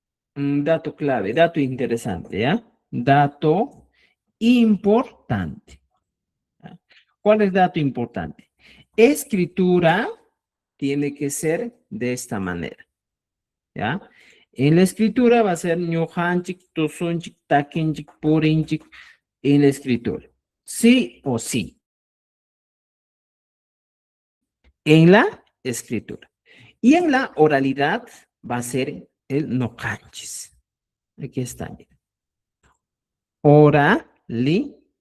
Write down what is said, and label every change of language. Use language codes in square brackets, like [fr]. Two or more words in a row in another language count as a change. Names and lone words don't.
[es] Un dato clave, dato interesante, ¿ya? Dato importante. ¿Ya? ¿Cuál es dato importante? Escritura tiene que ser de esta manera, ¿ya? En la escritura va a ser [qu] ñujanchik, tusunchik, takinchik, purinchik, [es] en la escritura. Sí o sí, en la escritura. Y en la oralidad va a ser el no canchis. Aquí está, mira. Oralidad.